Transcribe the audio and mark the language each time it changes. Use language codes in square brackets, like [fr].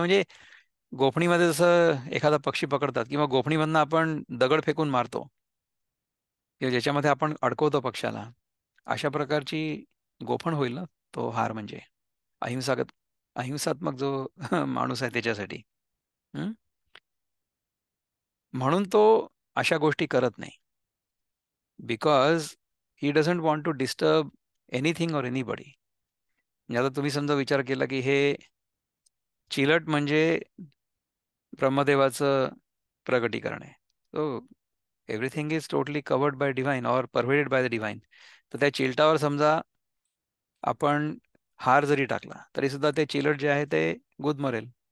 [mr] म्हणजे गोफणीमध्ये जसं एखादा पक्षी पकडतात किंवा गोफणीमधनं आपण दगड फेकून मारतो किंवा ज्याच्यामध्ये आपण अडकवतो पक्षाला, अशा प्रकारची गोफण होईल ना तो हार. म्हणजे अहिंसागत अहिंसात्मक जो माणूस आहे त्याच्यासाठी. हं? म्हणून तो अशा गोष्टी करत नाही. [en] Because he doesn't want to disturb anything or anybody. [mr] म्हणजे आता तुम्ही समजा विचार केला की हे चिलट म्हणजे ब्रह्मदेवाचं प्रगटीकरण आहे. [en] So everything is totally covered by divine or pervaded by the divine. [mr] तर त्या चिलटावर समजा आपण हार जरी टाकला तरी सुद्धा ते चिलट जे आहे ते गुदमरेल.